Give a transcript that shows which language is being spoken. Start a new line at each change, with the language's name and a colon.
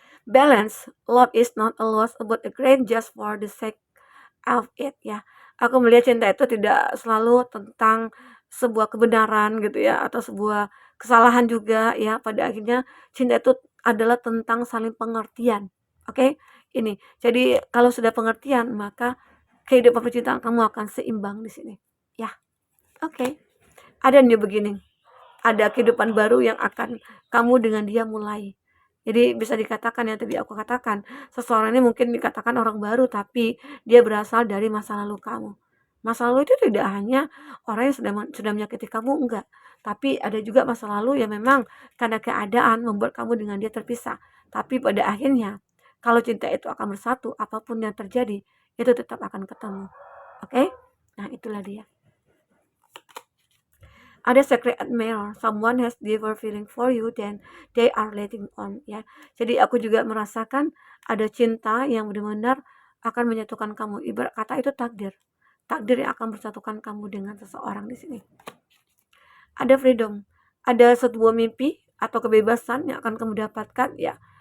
English: Balance, love is not always about a great just for the sake of it ya.
Indonesian: Aku melihat cinta itu tidak selalu tentang sebuah kebenaran gitu ya, atau sebuah kesalahan juga ya. Pada akhirnya cinta itu adalah tentang saling pengertian. Oke? Ini. Jadi kalau sudah pengertian, maka kehidupan percintaan kamu akan seimbang di sini. Ya. Oke. Ada
English: new beginning.
Indonesian: Ada kehidupan baru yang akan kamu dengan dia mulai. Jadi bisa dikatakan yang tadi aku katakan, seseorang ini mungkin dikatakan orang baru, tapi dia berasal dari masa lalu kamu. Masa lalu itu tidak hanya orang yang sudah menyakiti kamu, enggak. Tapi ada juga masa lalu yang memang karena keadaan membuat kamu dengan dia terpisah. Tapi pada akhirnya, kalau cinta itu akan bersatu, apapun yang terjadi, itu tetap akan ketemu. Oke? Nah, itulah dia.
English: Ada secret admirer, someone has deeper feeling for you than they are letting on ya.
Indonesian: Jadi aku juga merasakan ada cinta yang benar-benar akan menyatukan kamu. Ibarat kata itu takdir. Takdir yang akan bersatukan kamu dengan seseorang di sini. Ada freedom, ada sebuah mimpi atau kebebasan yang akan kamu dapatkan ya.